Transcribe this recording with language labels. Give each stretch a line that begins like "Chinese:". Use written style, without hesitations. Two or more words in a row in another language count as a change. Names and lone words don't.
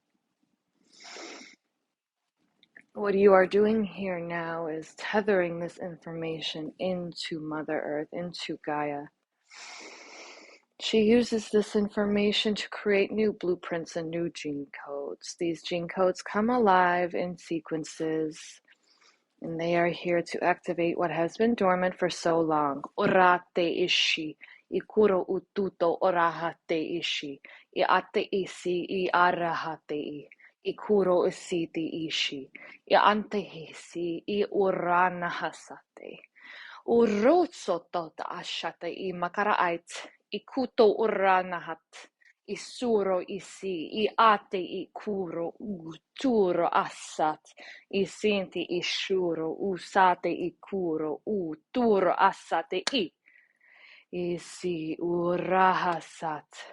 English: What you are doing here now is tethering this information into Mother Earth, into Gaia. She uses this information to create new blueprints and new gene codes. These gene codes come alive in sequences, and they are here to activate what has been dormant for so long. Orate ishi, ikuro ututo orahate ishi, iate isi iarahate. Ikuro isiti ishi, antehisi I urana hasate. Urotsoto ashate I makaraait, ikuto uranahat, isuro isi, ate ikuro uturo asat, isinti ishuro usate ikuro uturo asate isi urahasat.